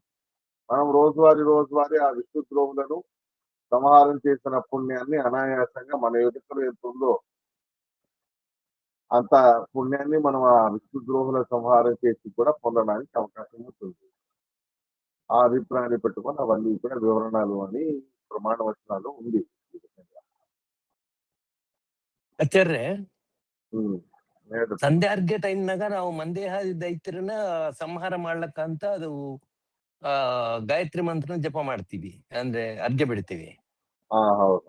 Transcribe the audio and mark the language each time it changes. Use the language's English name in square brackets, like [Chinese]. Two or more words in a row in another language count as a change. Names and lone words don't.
[Telugu] మనం రోజువారీ ఆ విష్ణు ద్రోవులను సంహారం చేసిన పుణ్యాన్ని అనాయాసంగా మన ఎదుటలో ఎంత ఉందో అంత పుణ్యాన్ని మనం ఆ విష్ణు ద్రోహుల సంహారం చేసి కూడా పొందడానికి అవకాశం ఉంటుంది. ఆ అభిప్రాయాన్ని పెట్టుకొని అవన్నీ కూడా వివరణలు అని ప్రమాణ వచనాలు ఉంది. [Kannada] ಆಚಾರ್ಯ ಹೇಳ್ರಿ. ಸಂಧ್ಯಾರ್ಘ್ಯ ಟೈಮ್ನಾಗ ನಾವು ಮಂದೇಹ ದೈತ್ಯರನ್ನ ಸಂಹಾರ ಮಾಡ್ಲಕ್ಕಂತ ಅದು ಗಾಯತ್ರಿ ಮಂತ್ರನ ಜಪ ಮಾಡ್ತೀವಿ, ಅಂದ್ರೆ ಅರ್ಘ್ಯ ಬಿಡ್ತೀವಿ. ಹೌದು.